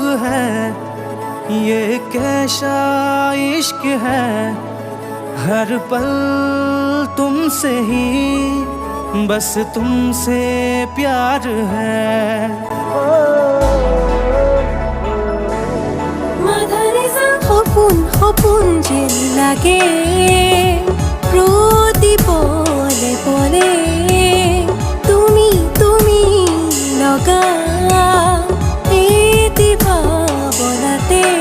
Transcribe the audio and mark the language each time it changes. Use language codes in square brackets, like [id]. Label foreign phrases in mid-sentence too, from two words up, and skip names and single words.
[hi] है ये कैसा इश्क है हर पल तुमसे ही बस तुमसे प्यार है [as] সপোন সপোন যেন লাগে প্ৰতি পলে পলে তুমি তুমি লগা এটি ভাৱনাতে